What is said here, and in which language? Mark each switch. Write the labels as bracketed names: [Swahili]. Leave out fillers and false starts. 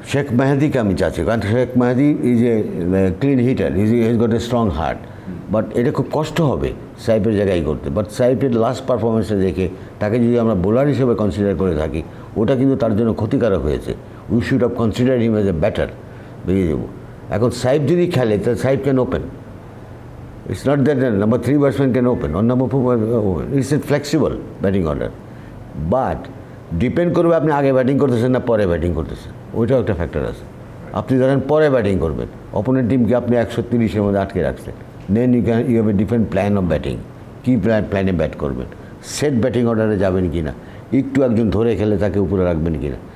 [Bangla] শেখ মেহেদিকে আমি চাচ্ছি, কারণ Sheikh Mehedi is a clean heater, is got a strong heart. But এটা খুব কষ্ট হবে সাইফের জায়গায় করতে। বাট সাইফের লাস্ট পারফরমেন্সে দেখে তাকে যদি আমরা বোলার হিসেবে কনসিডার করে থাকি, ওটা কিন্তু তার জন্য ক্ষতিকারক হয়েছে। We should have consider him as a batter. বেরিয়ে দেবো। এখন সাইফ যদি খেলে তাহলে Saif can open. [English] It's not that the number 3 batsman can open or number 4 open. It's a flexible batting order. But [Bangla] depend করবে আপনি আগে ব্যাটিং করতেছেন না পরে ব্যাটিং করতেছেন, ওইটাও একটা ফ্যাক্টর আছে। আপনি ধরেন পরে ব্যাটিং করবেন, অপোনেন্ট টিমকে আপনি 130-এর মধ্যে আটকে রাখছেন, দেন you have a different plan of batting. কী প্ল্যানে ব্যাট করবেন, সেট ব্যাটিং অর্ডারে যাবেন কি না, একটু একজন ধরে খেলে তাকে উপরে রাখবেন কি না।